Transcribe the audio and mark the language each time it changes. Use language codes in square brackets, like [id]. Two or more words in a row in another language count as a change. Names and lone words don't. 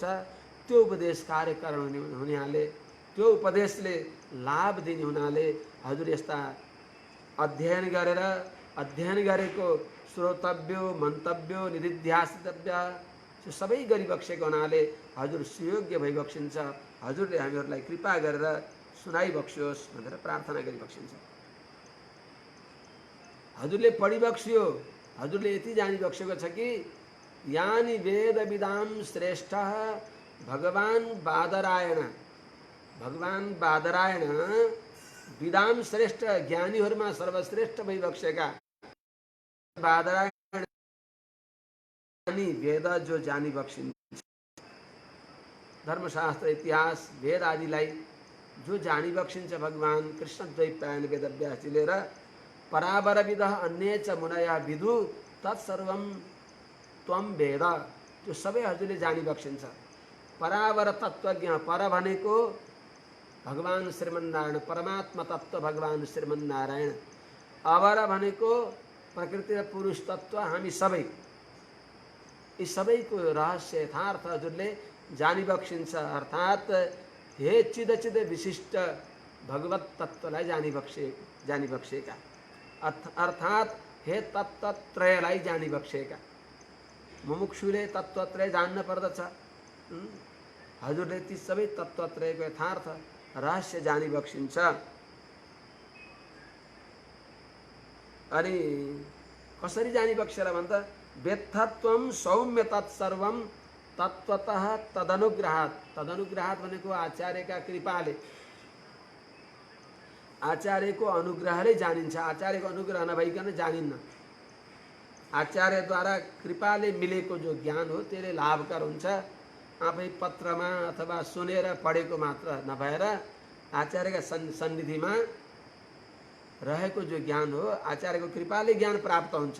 [ne] त्यो उपदेश कार्यकरण हुनाले, त्यो उपदेशले लाभ दिने हुनाले हजुर यस्ता अध्ययन गरेर, अध्ययन गरेको [sa] श्रोतव्यो, मन्तव्यो, निधिध्यासितव्य [ne] त्यो सबै गरिबक्सेको हुनाले हजुर सुयोग्य भइबक्सिन्छ। हजुरले हामीहरूलाई कृपा गरेर सुनाइबक्सियोस् भनेर प्रार्थना गरिबक्सिन्छ। हजुरले पढिबक्सियो, हजुरले यति जानिबक्सेको छ कि यानि [sa] वेद विदाम श्रेष्ठ [ne] भगवान बादरायण, भगवान बादरायण [sa] विदाम श्रेष्ठ [ne] ज्ञानीहरूमा सर्वश्रेष्ठ भइबक्सेका बादरायण वेद जो जानिबक्सिन्छ, धर्मशास्त्र इतिहास वेद आदिलाई जो जानिबक्सिन्छ भगवान कृष्ण द्वैपायन वेदव्यासजीले र [sa] परावर विद अन्य च मुनया विदु तत्सर्वम त्वम वेद, [ne] त्यो सबै हजुरले जानिबक्सिन्छ। परावर तत्त्वज्ञ, पर भनेको भगवान श्रीमन्नारायण, परमात्मा तत्त्व भगवान श्रीमन्नारायण। अवर भनेको प्रकृति र पुरुष तत्त्व, हामी सबै। यी सबैको रहस्य यथार्थ हजुरले जानिबक्सिन्छ। अर्थात् हे [sa] चिद चिद विशिष्ट [ne] भगवत तत्त्वलाई जानिबक्सेका, अर्थात् हे तत्त्वत्रयलाई जानिबक्सेका। मुमुक्षुले तत्त्वत्रय जान्न पर्दछ। हजुरले ती सबै तत्त्वत्रयको यथार्थ रहस्य जानिबक्सिन्छ। अनि कसरी जानिबक्सेर भन्दा [sa] वेत्थत्वम सौम्य तत्सर्वम तत्त्वतः तदनुग्रहात्। [ne] तदनुग्रहात् भनेको आचार्यका कृपाले, आचार्यको अनुग्रहले जानिन्छ। आचार्यको अनुग्रह नभइकन जानिन्न। आचार्यद्वारा कृपाले मिलेको जो ज्ञान हो त्यसले लाभकर हुन्छ। आफै पत्रमा अथवा सुनेर पढेको मात्र नभएर आचार्यका सन्निधिमा रहेको जो ज्ञान हो, आचार्यको कृपाले ज्ञान प्राप्त हुन्छ।